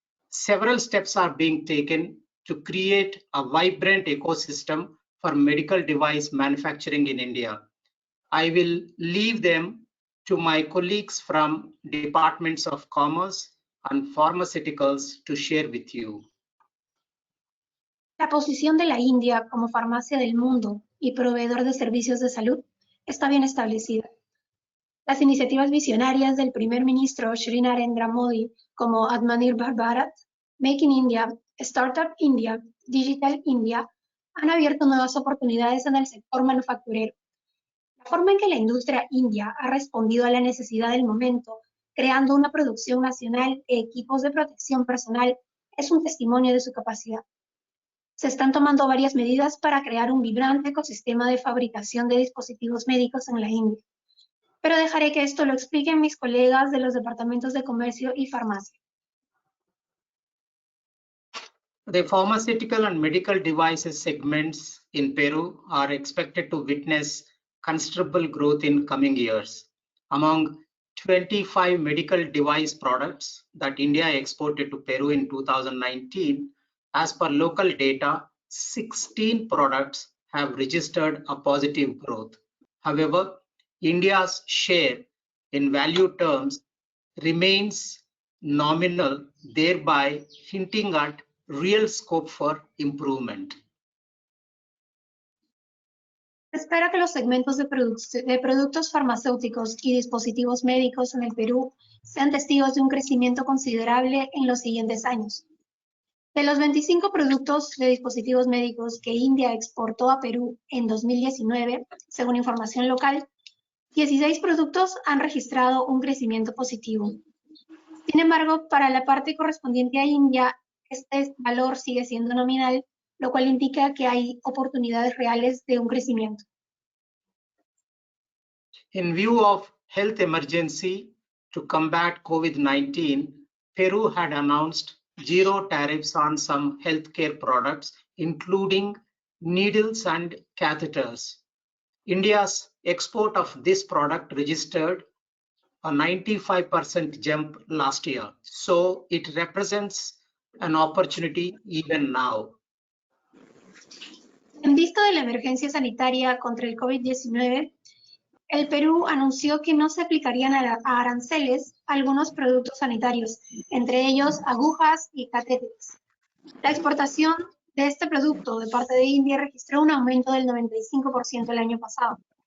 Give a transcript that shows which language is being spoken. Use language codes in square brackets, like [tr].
[en] Several steps are being taken to create a vibrant ecosystem for medical device manufacturing in India. I will leave them to my colleagues from Departments of Commerce and Pharmaceuticals to share with you. [es] La posición de la India como farmacia del mundo y proveedor de servicios de salud está bien establecida. Las iniciativas visionarias del primer ministro Shri Narendra Modi como Atmanirbhar Bharat, Make in India, Startup India, Digital India han abierto nuevas oportunidades en el sector manufacturero. La forma en que la industria india ha respondido a la necesidad del momento, creando una producción nacional de equipos de protección personal, es un testimonio de su capacidad. Se están tomando varias medidas para crear un vibrante ecosistema de fabricación de dispositivos médicos en la India. Pero dejaré que esto lo expliquen mis colegas de los departamentos de comercio y farmacia. [en] The pharmaceutical and medical devices segments in Peru are expected to witness considerable growth in coming years. Among 25 medical device products that India exported to Peru in 2019, as per local data, 16 products have registered a positive growth. However, India's share in value terms remains nominal, thereby hinting at real scope for improvement. [es] Se espera que los segmentos de productos farmacéuticos y dispositivos médicos en el Perú sean testigos de un crecimiento considerable en los siguientes años. De los 25 productos de dispositivos médicos que India exportó a Perú en 2019, según información local, 16 productos han registrado un crecimiento positivo. Sin embargo, para la parte correspondiente a India, este valor sigue siendo nominal, lo cual indica que hay oportunidades reales de un crecimiento. [en] In view of health emergency to combat COVID-19, Peru had announced zero tariffs on some healthcare products, including needles and catheters. India's export of this product registered a 95% jump last year, so it represents an opportunity even now. [es] En vista de la emergencia sanitaria contra el COVID-19, el Perú anunció que no se aplicarían a aranceles a algunos productos sanitarios, entre ellos agujas y catéteres. La exportación de este producto de parte de India registró un aumento del 95% el año pasado.